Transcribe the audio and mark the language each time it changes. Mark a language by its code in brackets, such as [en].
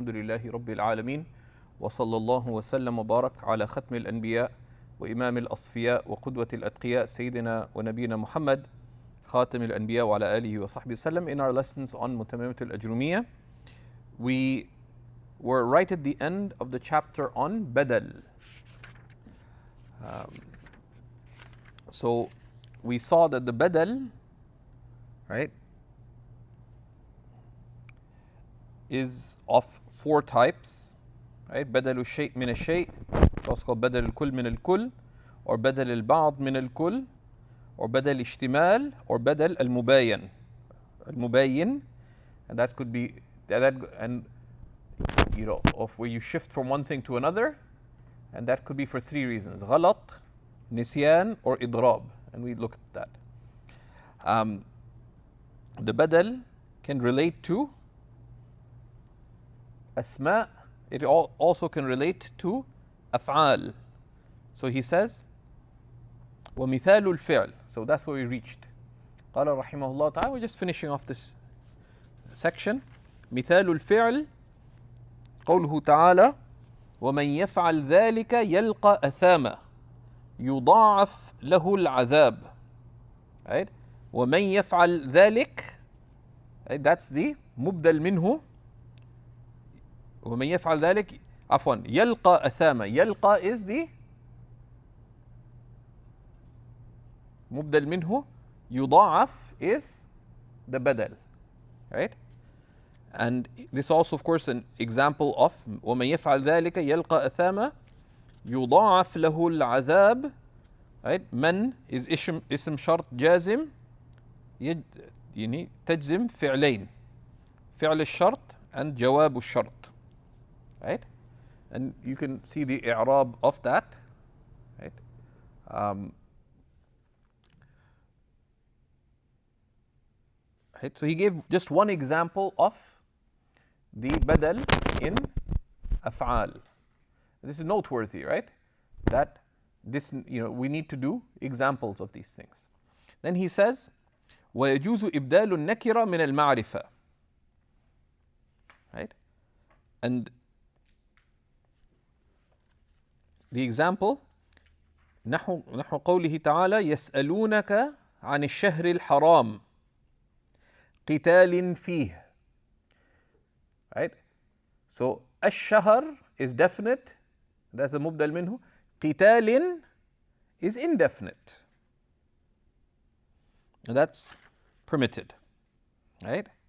[ar] الحمد لله رب العالمين وصلى الله وسلم وبارك على ختم الأنبياء وإمام الأصفياء وقدوة الأتقياء سيدنا ونبينا محمد خاتم الأنبياء وعلى آله وصحبه وسلم. [en] In our lessons on Mutammima al-Ajrumiyya, we were right at the end of the chapter on badal. So we saw that the badal, right, is of four types, right? [ar] بدل الشيء من الشيء, [en] also called [ar] بدل الكل من الكل, or بدل البعض من الكل, or بدل اشتمال, or بدل المباين. [en] المباين, and that could be and you know, of where you shift from one thing to another, and that could be for three reasons: غلط, نسيان, or إضراب, and we looked at that. The badal can relate to asma. It also can relate to af'al. So he says, [ar] وَمِثَالُ الْفِعْلِ. [en] So that's where we reached. [ar] قال رحمه الله تعالى. [en] We're just finishing off this section. [ar] مثال الفعل قوله تعالى ومن يفعل ذلك يلقى أثاما يضاعف له العذاب. [en] Right? [ar] ومن يفعل ذلك, right? [en] That's the مبدل منه. [ar] ومن يفعل ذلك عفوا يلقى أثاما. يلقى is the مبدل منه. [en] يضاعف is the بدل, right? And this also, of course, an example of [ar] ومن يفعل ذلك يلقى أثاما يضاعف له العذاب. [en] Right? [ar] من is اسم شرط جازم يعني تجزم فعلين, فعل الشرط and جواب الشرط. [en] Right? And you can see the i'rab of that. Right? Right? So he gave just one example of the badal in af'al. This is noteworthy, right? That this, you know, we need to do examples of these things. Then he says, [ar] وَيَجُوزُ إِبْدَالُ النَّكِرَ مِنَ الْمَعْرِفَةِ. [en] Right? And the example, [ar] نحو قوله تعالى يسألونك عن الشهر الحرام قتال فيه. [en] Right? So الشهر is definite, that's the مبدل منه. قتال is indefinite, and that's permitted. Right?